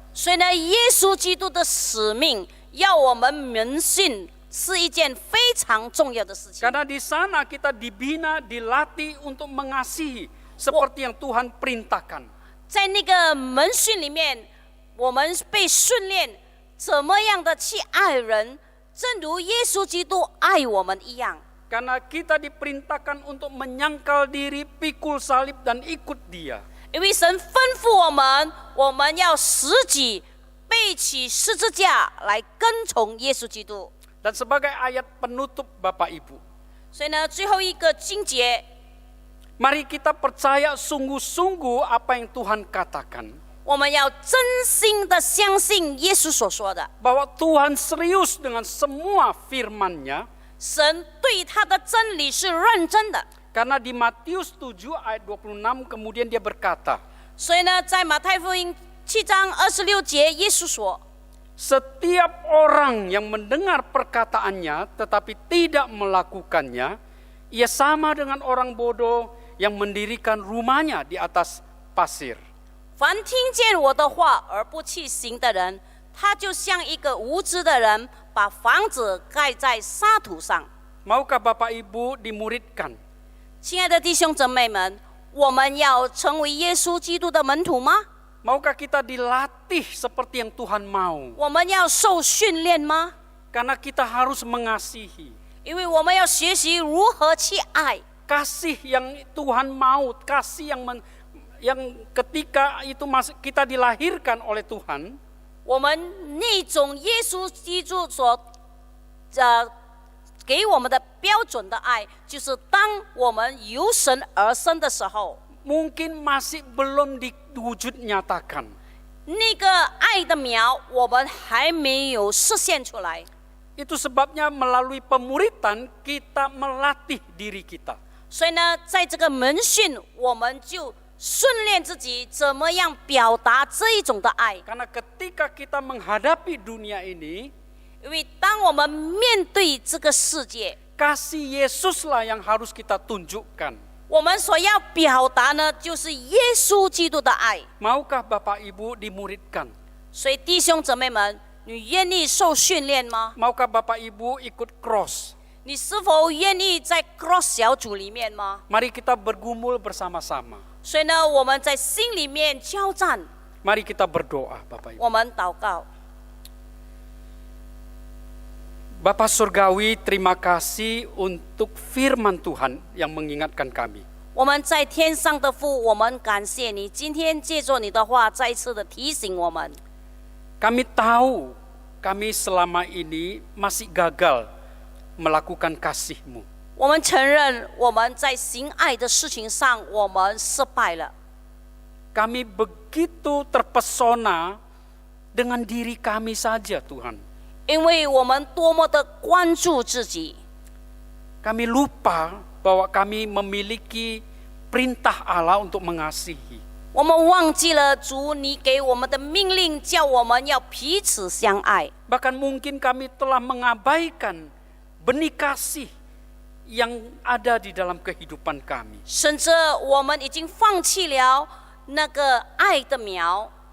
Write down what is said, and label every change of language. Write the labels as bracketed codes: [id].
[zh] 所以呢，耶稣基督的使命要我们门训，是一件非常重要的事情。 [id] Karena di sana kita dibina, dilatih untuk mengasihi seperti yang Tuhan perintahkan. [zh] 在那个门训里面，我们被训练怎么样的去爱人，正如耶稣基督爱我们一样。 [id] Karena kita diperintahkan untuk menyangkal diri, pikul salib dan ikut Dia. [zh] 因为神吩咐我们要舍己，背起十字架来跟从耶稣基督。 [id] Dan sebagai ayat penutup Bapak Ibu, [zh] 所以呢，最后一个经节， [id] mari kita percaya sungguh-sungguh apa yang Tuhan katakan. [zh] 我们要真心的相信耶稣所说的， [id] bahwa Tuhan serius dengan semua firman-Nya. [zh] 神对他的真理是认真的。 [id] Karena di Matius 7 ayat 26 kemudian dia berkata, [zh] 所以呢，在马太福音7章26节，耶稣说， [id] setiap orang yang mendengar perkataannya tetapi tidak melakukannya, ia sama dengan orang bodoh yang mendirikan rumahnya di atas pasir. [zh] 凡听见我的话而不去行的人，他就像一个无知的人，把房子盖在沙土上。 [id] Maukah Bapak Ibu dimuridkan? [zh] 亲爱的弟兄姊妹们，我们要成为耶稣基督的门徒吗？ [id] Maukah kita dilatih seperti yang Tuhan mau? [zh] 我们要受训练吗？ [id] Karena kita harus mengasihi. [zh] 因为我们要学习如何去爱。 [id] Kasih yang Tuhan mau, kasih yang ketika itu kita dilahirkan oleh Tuhan, [zh] 我们那种耶稣基督所给我们的标准的爱，就是当我们由神而生的时候， [id] mungkin masih belum diwujud nyatakan. [zh] 那个爱的苗我们还没有实现出来。 [id] Itu sebabnya melalui pemuritan kita melatih diri kita. [zh] 所以呢，在这个门训，我们就训练自己怎么样表达这一种的爱。 [id] Karena ketika kita menghadapi dunia ini, [zh] 因为当我们面对这个世界， [id] kasih Yesuslah yang harus kita tunjukkan. [zh] 我们所要表达呢，就是耶稣基督的爱。 [id] Maukah Bapak Ibu dimuridkan? [zh] 所以弟兄姊妹们，你愿意受训练吗？ [id] Maukah Bapak Ibu ikut cross? [zh] 你是否愿意在 cross 小组里面吗？ [id] Mari kita bergumul bersama-sama. [zh] 所以呢，我们在心里面交战， [id] Mari kita berdoa, Bapak Ibu. [zh] 我们祷告。 [id] Bapak Surgawi, terima kasih untuk firman Tuhan yang mengingatkan kami. [zh] 我们在天上的父，我们感谢你，今天借着你的话，再次的提醒我们。 [id] Kami tahu kami selama ini masih gagal melakukan kasih-Mu. [zh] 我们承认我们在行爱的事情上，我们失败了。 [id] Kami begitu terpesona dengan diri kami saja, Tuhan. [zh] 因为我们多么的关注自己， [id] Kami lupa bahwa kami memiliki perintah Allah untuk mengasihi. [zh] 我们忘记了主你给我们的命令，叫我们要彼此相爱。 [id] Bahkan mungkin kami telah mengabaikan benih kasih yang ada di dalam kehidupan kami. [zh] 甚至我们已经放弃了那个爱的苗。